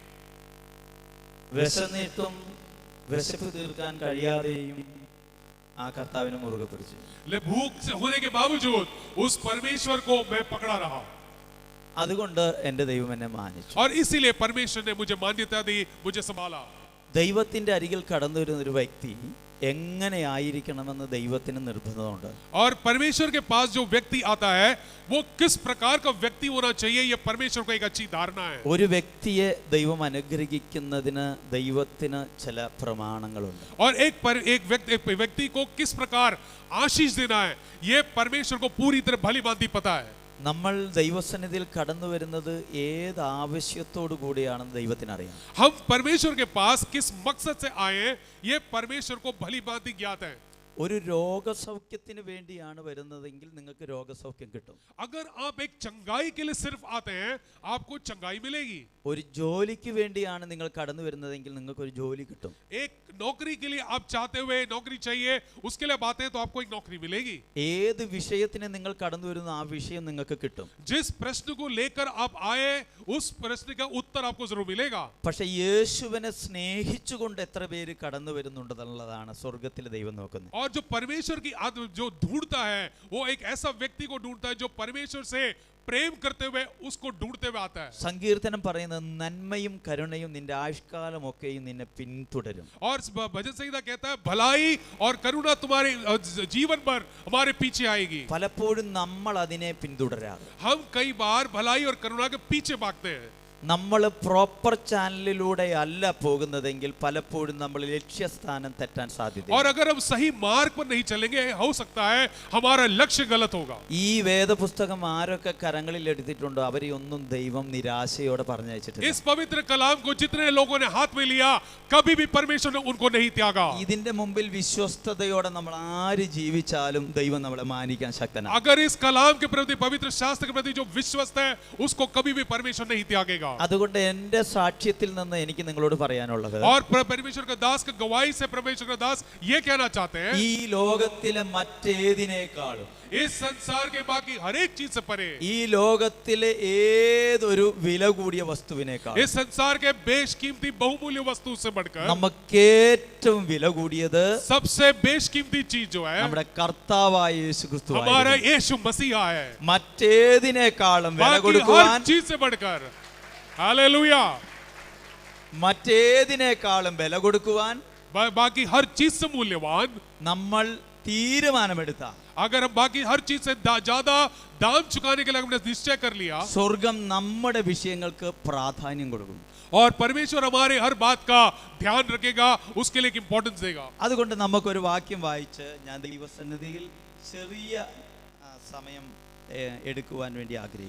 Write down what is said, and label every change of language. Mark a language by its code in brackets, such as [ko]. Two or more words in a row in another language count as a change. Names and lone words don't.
[ml] വിശന്നിട്ടും വിശപ്പ് തീർക്കാൻ കഴിയാതെയും ആ കർത്താവിനെ മുറുകെ പിടിച്ചു. [hi] भूख से होने के बावजूद उस परमेश्वर को मैं पकड़ा रहा। [ml] അതുകൊണ്ട് എൻ്റെ ദൈവം എന്നെ മാനിച്ചു. [hi] और इसीलिए परमेश्वर ने मुझे मान्यता दी, मुझे संभाला। [ml] ദൈവത്തിന്റെ അരികിൽ കടന്നു വരുന്ന ഒരു വ്യക്തി എങ്ങനെ ആയിരിക്കണമെന്ന് ദൈവത്തിന് നിർബന്ധമുണ്ട്. [hi] और परमेश्वर के पास जो व्यक्ति आता है वो किस प्रकार का व्यक्ति होना चाहिए, ये परमेश्वर को एक अच्छी धारणा है। [ml] ഒരു വ്യക്തിയെ ദൈവം അനുഗ്രഹിക്കുന്നതിന് ദൈവത്തിന് ചില പ്രമാണങ്ങളുണ്ട്. [hi] और एक व्यक्ति को किस प्रकार आशीष देना है, ये परमेश्वर को पूरी तरह भली भांति पता है। [ml] നമ്മൾ ദൈവസന്നിധിയിൽ കടന്നു വരുന്നത് ഏത് ആവശ്യത്തോടു കൂടിയാണെന്ന് ദൈവത്തിന് അറിയാം. [hi] हम परमेश्वर के पास किस मकसद से आए ये परमेश्वर को भली भांति ज्ञात है। [ml] ഒരു രോഗസൗഖ്യത്തിന് വേണ്ടിയാണ് വരുന്നതെങ്കിൽ നിങ്ങൾക്ക് രോഗസൗഖ്യം കിട്ടും. [hi] अगर आप एक चंगाई के लिए सिर्फ आते हैं आपको चंगाई मिलेगी. [ml] ഒരു ജോലിക്ക് വേണ്ടിയാണ് നിങ്ങൾ കടന്നു വരുന്നതെങ്കിൽ നിങ്ങൾക്ക് ഒരു ജോലി കിട്ടും. [hi] एक नौकरी के लिए आप चाहते हुए नौकरी चाहिए, उसके लिए आते हैं तो आपको एक नौकरी मिलेगी. [ml] ഏത് വിഷയത്തിന് നിങ്ങൾ കടന്നു വരുന്ന ആ വിഷയം നിങ്ങൾക്ക് കിട്ടും. [hi] जिस प्रश्न को लेकर आप आए उस प्रश्न का उत्तर आपको जरूर मिलेगा. [ml] പക്ഷേ യേശുവിനെ സ്നേഹിച്ചുകൊണ്ട് എത്ര പേര് കടന്നു വരുന്നുണ്ടെന്നുള്ളതാണ് സ്വർഗ്ഗത്തിലെ ദൈവം നോക്കുന്നത്. [hi] और जो परमेश्वर की जो ढूंढता है वो एक ऐसा व्यक्ति को ढूंढता है जो परमेश्वर से प्रेम करते हुए उसको ढूंढते हुए आता है. [ml] സങ്കീർത്തനം പറയുന്നത് നന്മയും കരുണയും നിന്റെ ആയുഷ്കാലം ഒക്കെയും നിന്നെ പിന്തുടരും. [hi] और भजन संहिता कहता है भलाई और करुणा तुम्हारे जीवन भर हमारे पीछे आएगी. [ml] പലപ്പോഴും നമ്മൾ അതിനെ പിന്തുടരാറ്. [hi] हम कई बार भलाई और करुणा के पीछे भागते हैं. [ml] നമ്മൾ [en] proper channel [ml] അല്ല പോകുന്നതെങ്കിൽ പലപ്പോഴും നമ്മൾ ലക്ഷ്യസ്ഥാനം തെറ്റാൻ സാധ്യതയുണ്ട്. [hi] और अगर हम सही मार्ग पर नहीं चलेंगे हो सकता है हमारा लक्ष्य गलत होगा. [ml] ഈ വേദപുസ്തകം ആരൊക്കെ കരങ്ങളിൽ എടുത്തിട്ടുണ്ടോ അവരെ ഒന്നും ദൈവം നിരാശയോടെ പറഞ്ഞയച്ചിട്ടില്ല. [hi] इस पवित्र कलाम को जितने लोगों ने हाथ में लिया कभी भी परमेश्वर ने उनको नहीं त्यागा. [ml] ഇതിന്റെ മുമ്പിൽ വിശ്വസ്തയോടെ നമ്മൾ ആര് ജീവിച്ചാലും ദൈവം നമ്മളെ മാനിക്കാൻ ശക്തനാണ്. [hi] अगर इस कलाम के प्रति पवित्र शास्त्र के प्रति जो विश्वस्त है उसको कभी भी परमेश्वर नहीं त्यागेगा. [ml] അതുകൊണ്ട് എൻ്റെ സാക്ഷ്യത്തിൽ നിന്ന് എനിക്ക് നിങ്ങളോട് പറയാനുള്ളത്, [hi] और परमेश्वर का दास का गवाही से परमेश्वर का दास ये कहना चाहते हैं [ml] ഈ ലോകത്തിലെ മറ്റേതിനേക്കാളും [hi] इस संसार के बाकी हर एक चीज से परे, [ml] ഈ ലോകത്തിലെ ഏതൊരു വില കൂടിയ വസ്തുവിനേക്കാളും [hi] इस संसार के बेशकीमती बहुमूल्य वस्तु से बढ़कर [ml] നമുക്ക് ഏറ്റവും വില കൂടിയത് [hi] सबसे बेशकीमती चीज जो है [ml] നമ്മുടെ കർത്താവായ യേശുക്രിസ്തു [hi] हमारा यीशु मसीहा है. [ml] മറ്റേതിനേക്കാളും വില [hi] बाकी [ml] കൊടുക്കുവാൻ [hi] हर चीज से बढ़कर, हालेलुया, [ml] മറ്റേതിനേക്കാളും വില കൊടുക്കുവാൻ [hi] बाकी हर चीज से मूल्यवान [ml] നമ്മൾ തീരുമാനമെടുത്ത, [hi] अगर हम बाकी हर चीज से ज्यादा दाम चुकाने के लिए हमने निश्चय कर लिया, [ml] സ്വർഗം നമ്മുടെ വിഷയങ്ങൾക്ക് പ്രാധാന്യം കൊടുക്കും. [hi] और परमेश्वर हमारे हर बात का ध्यान रखेगा, उसके लिए इंपॉर्टेंस देगा. [ml] അതുകൊണ്ട് നമുക്കൊരു വാക്യം വായിച്ച് ഞാൻ ദൈവസന്നിധിയിൽ ചെറിയ സമയം എടുക്കുവാൻ വേണ്ടി ആഗ്രഹിക്കുന്നു.